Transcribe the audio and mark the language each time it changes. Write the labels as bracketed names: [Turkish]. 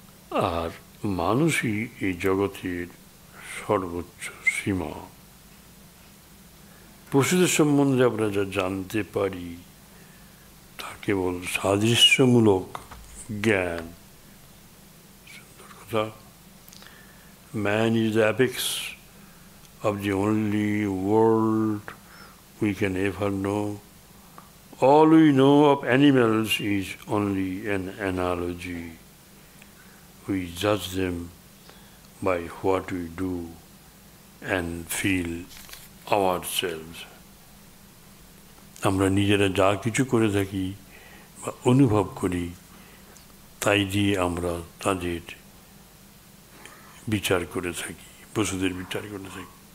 [Bangla] আর মানুষই এই জগতের সর্বোচ্চ সীমা। পশুদের সম্বন্ধে আমরা যা জানতে পারি তা কেবল সাদৃশ্যমূলক জ্ঞান। সুন্দর কথা। [English] Man is the apex of the only world we can ever know. All we know of animals is only an analogy. We judge them by what we do and feel ourselves. [Bangla] আমরা নিজেরা যা কিছু করে থাকি বা অনুভব করি, তাই দিয়ে আমরা তাদের বিচার করে থাকি, পশুদের বিচার করে থাকি।